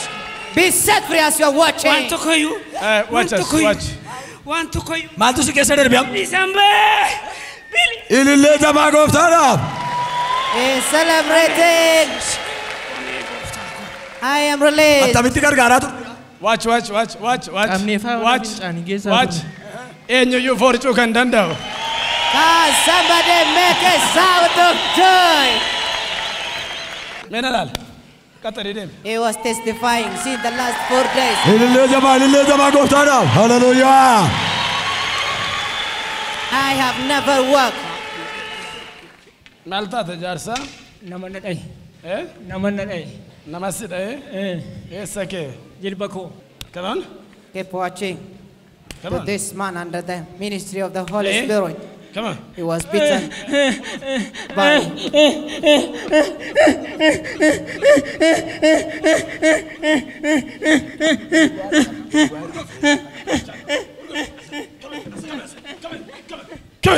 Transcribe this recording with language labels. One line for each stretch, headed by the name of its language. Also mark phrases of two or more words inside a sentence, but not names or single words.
English: Be set free as you are watching. Want to call you? Watch us, watch. Want to call you?
Oromo: Maaltu si keessa darbe?
English: December.
Oromo: Ilillee jabaa gooftaadhaaf.
English: Is celebrating. I am released.
Oromo: Attamitti gargaaraa ture.
English: Watch. Watch.
Oromo: Eenyuyyuu fooricuu kan danda'u.
English: Can somebody make a sound of joy?
Oromo: Meena laal. Qaxarii deemi.
English: He was testifying since the last 4 days.
Oromo: Ilillee jabaa gooftaadhaaf.
English: Hallelujah. I have never worked.
Oromo: Maal taate jaarsa? Nama na dhai. Nama si dha'e? Eessa kee? Jilba koo.
English: Come on. Keep watching. Come To on. this man under the ministry of the Holy Eh? Spirit. Come on. He was beaten by Come on.